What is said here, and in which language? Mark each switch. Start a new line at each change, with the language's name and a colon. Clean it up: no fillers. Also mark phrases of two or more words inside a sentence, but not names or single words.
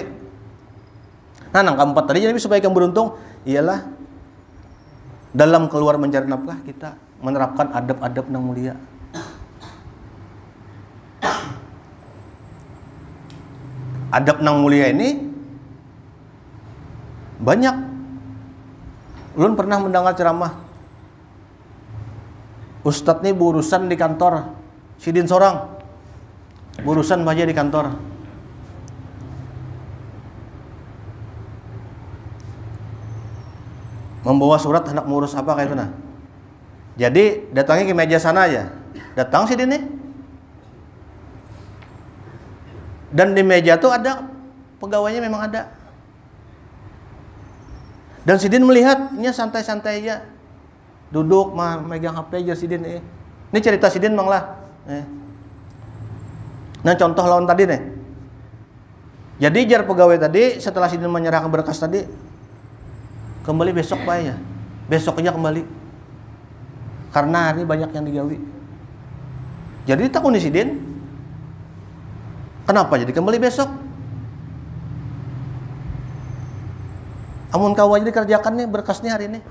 Indonesian: Nah, yang keempat tadi jadi supaya kamu beruntung ialah dalam keluar mencari nafkah kita menerapkan adab-adab yang mulia. Adab yang mulia ini banyak. Ulun pernah mendengar ceramah Ustadz nih berurusan di kantor
Banjar: sidin sorang,
Indonesian: berurusan aja di kantor. Membawa surat hendak mengurus apa kayak itu nah. Jadi datangnya ke meja sana aja.
Banjar: Datang sidin nih.
Indonesian: Dan di meja tuh ada pegawainya, memang ada. Dan sidin melihatnya santai-santai aja. Duduk megang HP aja sidin. Ini cerita sidin Bang lah. Nah contoh lawan tadi nih. Jadi jar pegawai tadi setelah sidin menyerahkan berkas tadi kembali besok Pak ya. Besoknya kembali. Karena hari banyak yang digawi.
Banjar: Jadi takun sidin.
Indonesian: Kenapa jadi kembali besok? Amun kau aja dikerjakan nih berkasnya hari ini.